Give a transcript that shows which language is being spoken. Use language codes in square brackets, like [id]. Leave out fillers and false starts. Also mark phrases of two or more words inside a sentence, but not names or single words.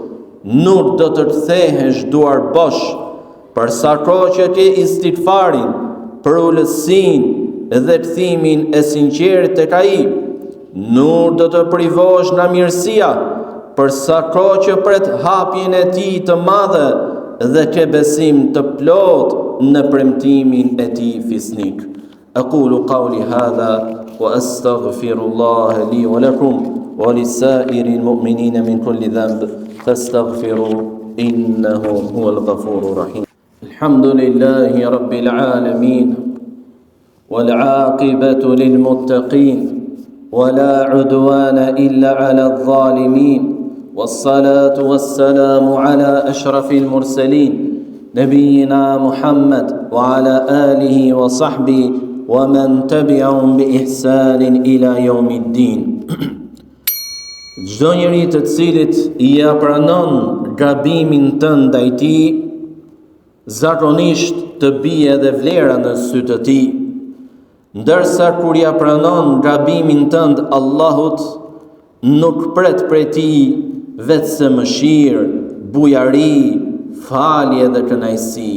[sq] Nuk do të kthehesh duar bosh, përsa kohë që ke istighfarin, për ulësinë dhe kthimin e sinqert tek ai. Nuk do të privosh nga mirësia, përsa kohë që pret hapjen e tij të madhe dhe ke besim të plot në premtimin e tij fisnik. [ar] أقول قولي هذا وأستغفر الله لي ولكم ولسائر المؤمنين من كل ذنب فاستغفروه إنه هو الغفور الرحيم. الحمد لله رب العالمين والعاقبة للمتقين ولا عدوان إلا على الظالمين والصلاة والسلام على أشرف المرسلين نبينا محمد وعلى آله وصحبه ومن تبعهم بإحسان إلى يوم الدين. [sq] Çdo njeri të cilit i pranon gabimin tënd ndaj tij, zakonisht të bie dhe vlera në sy të tij, ndërsa kur ja pranon gabimin tënd Allahut, nuk pret prej tij vetëse mëshirë, bujari, falje dhe kënaqësi.